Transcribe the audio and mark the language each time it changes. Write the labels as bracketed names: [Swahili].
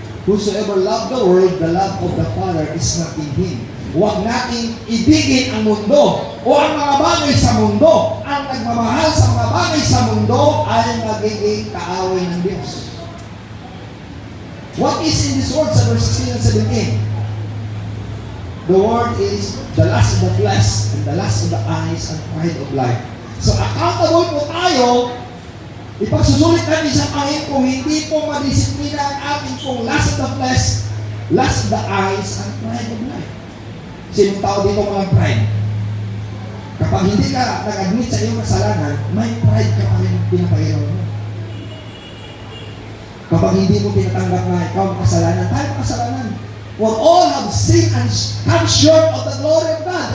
[English] Whosoever love the world, the love of the Father is not in him. [Filipino] Huwag nating ibigin ang mundo o ang mga bagay sa mundo. Ang nagmamahal sa mga bagay sa mundo ay magiging kaaway ng Diyos. [English] What is in this world sa verse 16 and 17? The word is the lust of the flesh and the lust of the eyes and pride of life. [Filipino] So accountable po tayo, ipagsusulit natin sa Panginoon kung hindi po madisiplina ang ating pong [English] lust of the flesh, lust of the eyes and pride of life. [Filipino] Sinong tao dito walang pride? Kapag hindi ka nag-admit sa iyong kasalanan, may pride ka pa rin pinapaginawa mo. Kapag hindi mo tinatanggap na ikaw ang kasalanan, tayo ang kasalanan. [English] For all have sinned and come short of the glory of God.